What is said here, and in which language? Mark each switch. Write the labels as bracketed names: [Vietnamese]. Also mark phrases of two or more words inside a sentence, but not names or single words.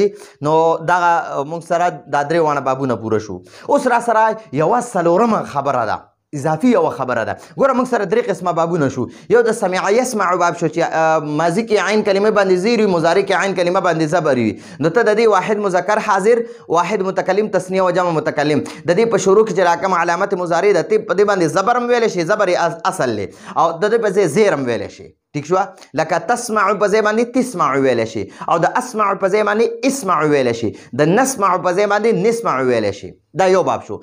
[Pashto] نو دغه موږ سره دا درې واړه بابونه پوره شو. اوس را سره یوه څلورمه خبره ده، اضافي یوه خبره ده. ګوره موږ سره درې قسمه بابونه شو. یو د [Arabic] سمع یسمع [Pashto] باب شو چې ماضي کې عین کلمه باندې زیر وي، مضارع کې عین کلمه باندې زبر وي. نو ته د دې واحد مذکر حاضر واحد متکلم تثنیه و جمع متکلم د دې په شروع کې چې راکم علامت مضارع ده ته په دې باندې زبر هم ویلی شي، زبر اصل دی او د دې په ځای زیر هم ویلی شي. ٹھیک شو. لکه تسمع په ځای باندې تسمع ویلی شي او د اسمع په ځای باندې اسمع ویلی شي، د نسمع په ځای باندې نسمع ویلی شي. دا یو باب شو.